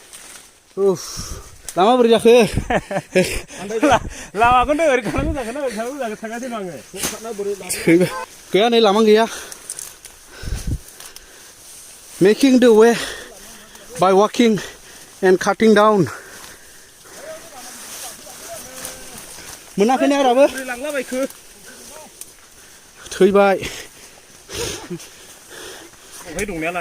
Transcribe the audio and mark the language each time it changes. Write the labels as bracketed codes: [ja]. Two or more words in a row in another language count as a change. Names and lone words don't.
[brx] लामा बोरै जाखो लामाखौनो ओरै खालामनो जागोन ओरै खालामनो जागोन थांगासिनो आङो गैया नै लामा गैया [en] making the way by walking and cutting down [brx] मोनाखै ने आराबो लांलाबायखो थैबाय ओमफ्राय दंनायालाय